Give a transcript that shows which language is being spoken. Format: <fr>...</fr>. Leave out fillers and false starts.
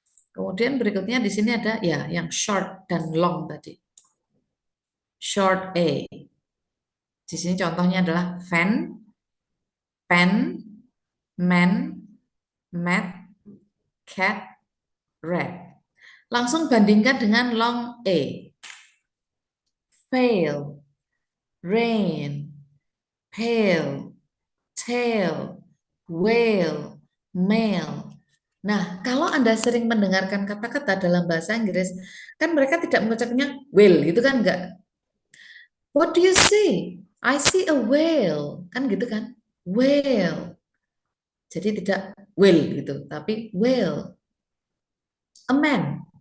<id>Kemudian berikutnya di sini ada ya yang short dan long tadi. Short A. Di sini contohnya adalah</id> <en>fan, pen, man, mat, cat, rat.</en> <id>Langsung bandingkan dengan long A.</id> <en>Fail, rain, pale, tail, whale, male.</en> <id>Nah, kalau Anda sering mendengarkan kata-kata dalam bahasa Inggris, kan mereka tidak mengucapnya whale, gitu kan enggak?</id> <en>What do you see? I see a whale,</en> <id>kan gitu kan?</id> <en>Whale.</en> <id>Jadi tidak whale gitu, tapi whale.</id> <en>A man.</en>